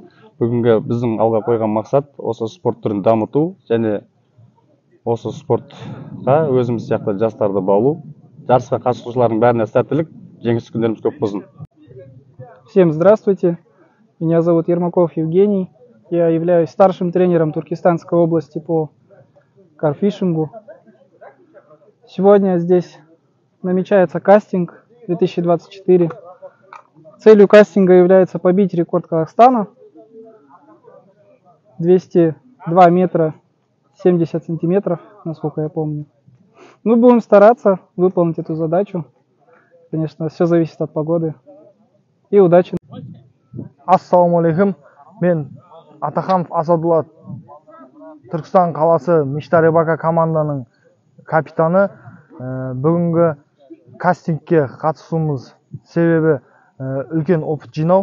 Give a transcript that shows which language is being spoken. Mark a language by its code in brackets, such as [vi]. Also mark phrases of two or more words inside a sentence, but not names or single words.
[kk] Бүгінгі біздің алға қойған мақсат осы спорт түрін дамыту және осы спортқа өзіміз сияқты жастарды баулу. Жарысқа қатысушылардың бәріне сәттілік, жеңіс күндеріміз көп болсын. [ru] Всем здравствуйте. Меня зовут Ермаков Евгений. Я являюсь старшим тренером Туркестанской области по карфишингу. Сегодня здесь намечается кастинг 2024. Целью кастинга является побить рекорд Казахстана 202 метра 70 сантиметров, насколько я помню. Мы будем стараться выполнить эту задачу. Конечно, все зависит от погоды. И удачи! [kk] Ассалаумағалейкум. Мен Атаханов Асадулла, Түркістан қаласы Мечта Рыбака команданың капитаны. Бүгінгі кастингке қатысуымыз себебі үлкен опыт жинау.